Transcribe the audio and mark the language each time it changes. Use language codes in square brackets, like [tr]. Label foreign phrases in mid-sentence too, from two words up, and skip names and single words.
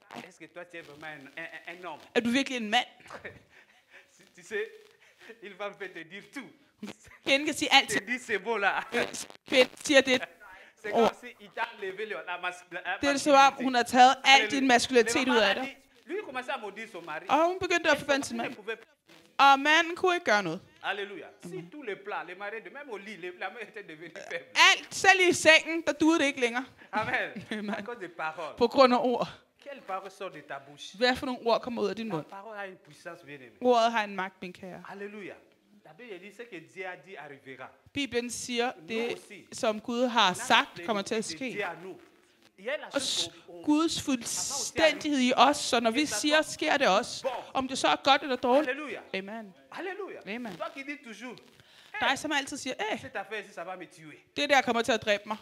[da] Er du virkelig en mand? Kvinden kan sige alt. Kvinden siger det. Det er som om, hun har taget al din maskulinitet ud af dig. Og hun begyndte at forbande sin mand. Og manden kunne ikke gøre noget. Alléluia. [fr] Si tous les plats, les mariés, même au lit, la main était devenue faible. [da] Alt, selv i sengen, der duede det ikke længere. [fr] Amen. À cause des paroles. [da] På grund af ord. [fr] Quelle parole sort de ta bouche? [da] Hvad for nogle ord kommer ud af din mund? [fr] La parole a une puissance, bien-aimé. [da] Ordet har en magt, min kære. Alléluia. [fr] La Bible dit ce que Dieu a dit arrivera. [da] Bibelen siger, det som Gud har sagt kommer til at ske. Og Guds fuldstændighed i os, så når vi siger, sker det også. Om det så er godt eller dårligt. Amen. Amen. Dig, som altid siger, det der kommer til at dræbe mig.